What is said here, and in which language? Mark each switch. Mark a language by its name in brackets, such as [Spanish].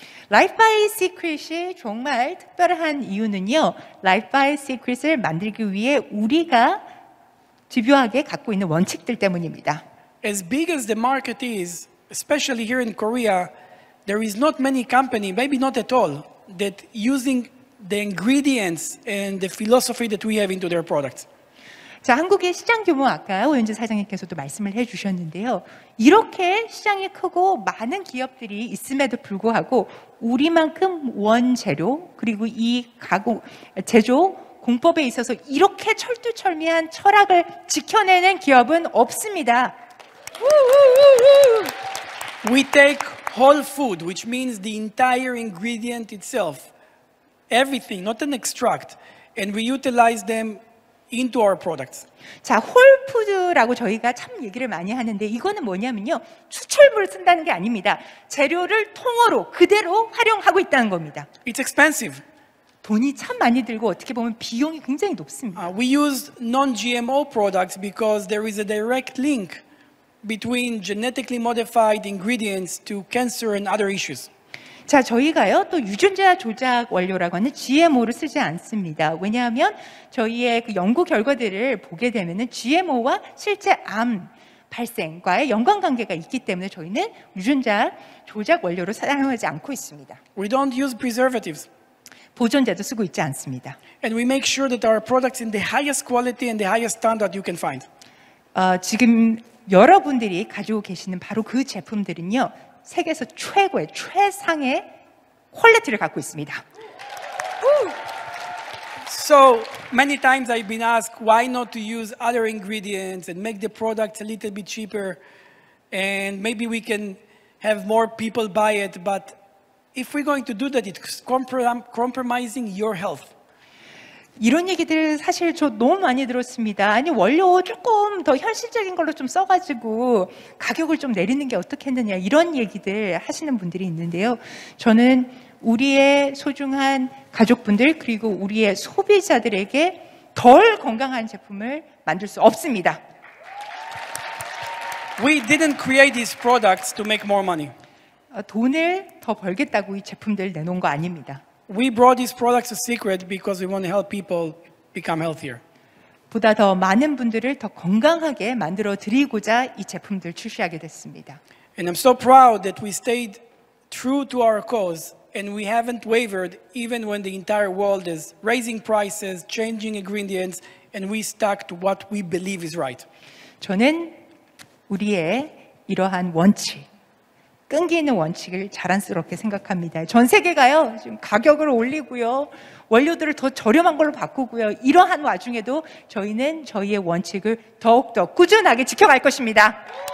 [Korean] Life by Secret이 정말 특별한 이유는요, Life by Secret을 만들기 위해 우리가 집요하게 갖고 있는 원칙들 때문입니다. [English] As big as the market is, especially here in Korea, there is not many company, maybe not at all, that using the ingredients and the philosophy that we have into their products. [Korean] 자, 한국의 시장 규모 아까 오윤주 사장님께서도 말씀을 해주셨는데요. 이렇게 시장이 크고 많은 기업들이 있음에도 불구하고 우리만큼 원재료 그리고 이 가공 제조 공법에 있어서 이렇게 철두철미한 철학을 지켜내는 기업은 없습니다. [English] We take whole food, which means the entire ingredient itself, everything, not an extract, and we utilize them into our products. [Korean] 자, 홀푸드라고 저희가 참 얘기를 많이 하는데 이거는 뭐냐면요, 추출물을 쓴다는 게 아닙니다. 재료를 통으로 그대로 활용하고 있다는 겁니다. [English] It's expensive. [Korean] 돈이 참 많이 들고 어떻게 보면 비용이 굉장히 높습니다. [English] We use non-GMO products because there is a direct link between genetically modified ingredients to cancer and other issues. [Korean] 자, 저희가요, 또 유전자 조작 원료라고 하는 GMO를 쓰지 않습니다. 왜냐하면 저희의 그 연구 결과들을 보게 되면은 GMO와 실제 암 발생과의 연관관계가 있기 때문에 저희는 유전자 조작 원료로 사용하지 않고 있습니다. [English] We don't use preservatives. [Korean] 보존제도 쓰고 있지 않습니다. [English] And we make sure that our products in the highest quality and the highest standard you can find. [Korean] 지금 여러분들이 가지고 계시는 바로 그 제품들은요, 세계에서 최고의 최상의 퀄리티를 갖고 있습니다. [English] So many times I've been asked why not to use other ingredients and make the products a little bit cheaper and maybe we can have more people buy it, but if we're going to do that, it's compromising your health. [Korean] 이런 얘기들 사실 저 너무 많이 들었습니다. 아니, 원료 조금 더 현실적인 걸로 좀 써가지고 가격을 좀 내리는 게 어떻겠느냐, 이런 얘기들 하시는 분들이 있는데요. 저는 우리의 소중한 가족분들 그리고 우리의 소비자들에게 덜 건강한 제품을 만들 수 없습니다. [English] We didn't create these products to make more money. [Korean] 돈을 더 벌겠다고 이 제품들 내놓은 거 아닙니다. [English] We brought these products a secret because we want to help people become healthier. [Korean] 보다 더 많은 분들을 더 건강하게 만들어 드리고자 이 제품들 출시하게 됐습니다. [English] And I'm so proud that we stayed true to our cause and we haven't wavered even when the entire world is raising prices, changing ingredients, and we stuck to what we believe is right. [Korean] 저는 우리의 이러한 원칙, 끈기 있는 원칙을 자랑스럽게 생각합니다. 전 세계가요, 지금 가격을 올리고요, 원료들을 더 저렴한 걸로 바꾸고요. 이러한 와중에도 저희는 저희의 원칙을 더욱더 꾸준하게 지켜갈 것입니다.